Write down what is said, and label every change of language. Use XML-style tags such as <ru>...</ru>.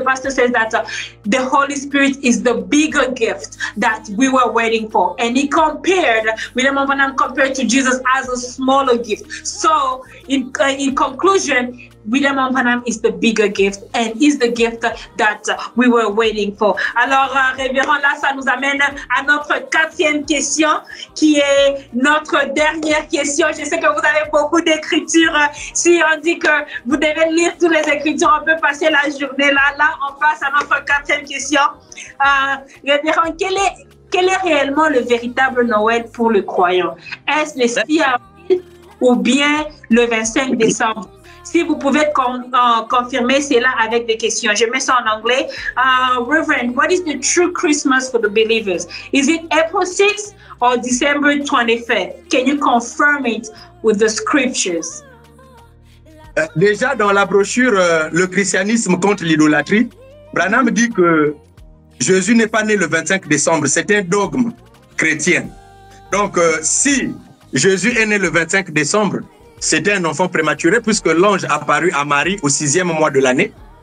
<en>And the pastor says that the Holy Spirit is the bigger gift that we were waiting for. And he compared, William Branham compared to Jesus as a smaller gift. So in conclusion, William Branham is the bigger gift and is the gift that we were waiting for.</en> <fr>Alors, révérend, là, ça nous amène à notre 4e question, qui est notre dernière question. Je sais que vous avez beaucoup d'écritures. Si on dit que vous devez lire toutes les écritures, on peut passer la journée là. Là, on passe à notre 4e question. Révérend, quel est réellement le véritable Noël pour le croyant? Est-ce le 6 avril ou bien le 25 décembre? Si vous pouvez confirmer cela avec des questions. Je mets ça en anglais.</fr> <en>Reverend, what is the true Christmas for the believers? Is it April 6th or December 25th? Can you confirm it with the scriptures?</en> <fr>Déjà, dans la brochure Le christianisme contre l'idolâtrie, Branham dit que Jésus n'est pas né le 25 décembre. C'est un dogme chrétien. Donc, si Jésus est né le 25 décembre, c'était un enfant prématuré puisque l'ange apparut à Marie au 6e mois de l'année.</fr>